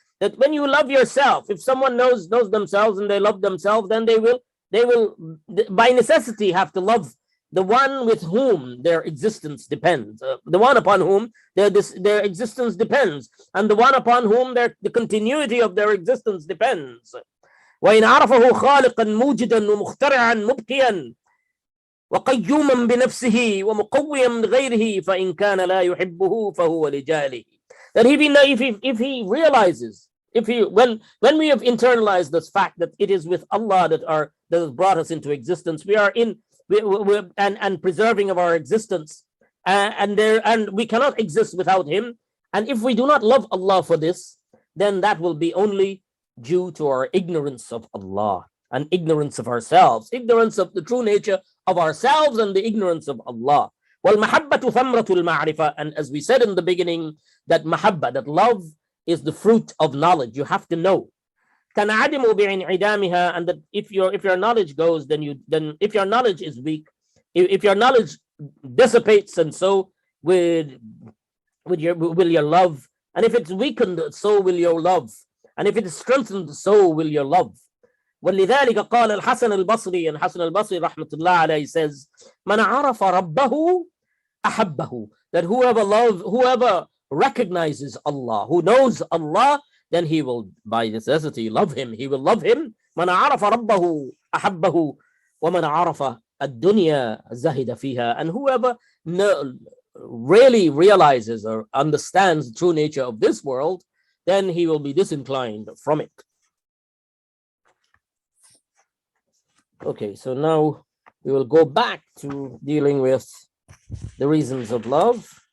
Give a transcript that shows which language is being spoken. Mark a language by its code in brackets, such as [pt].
[en] That when you love yourself, if someone knows themselves and they love themselves, then they will by necessity have to love the one with whom their existence depends, the one upon whom their existence depends, and the one upon whom the continuity of their existence depends. [ar] وإن عرفه خالقا موجدا ومخترعا مبقيا وقيوما بنفسه ومقويا من غيره فإن كان لا يحبه فهو لجاله. [en] That if he realizes, when we have internalized this fact that it is with Allah that has brought us into existence, we are and preserving of our existence, and we cannot exist without him. And if we do not love Allah for this, then that will be only due to our ignorance of Allah and ignorance of ourselves, ignorance of the true nature of ourselves and the ignorance of Allah. [ar] وَالْمَحَبَّةُ ثَمْرَةُ الْمَعْرِفَةِ. [en] And as we said in the beginning, that mahabba, that love, is the fruit of knowledge. You have to know. [ar] تَنْعَدِمُ بِانْعِدَامِهَا. [en] And that if your knowledge goes, then if your knowledge is weak, if your knowledge dissipates, and so will your love. And if it's weakened, so will your love. And if it is strengthened, so will your love. [ar] ولذلك قال الحسن البصري, [en] and Hasan al-Basri rahmatullah alayhi says, [ar] من عرف ربه أحبه. [en] That whoever recognizes Allah, who knows Allah, then he will by necessity love him. He will love him. [ar] من عرف ربه أحبه ومن عرف الدنيا زهد فيها. [en] And whoever really realizes or understands the true nature of this world, then he will be disinclined from it. Okay, so now we will go back to dealing with the reasons of love.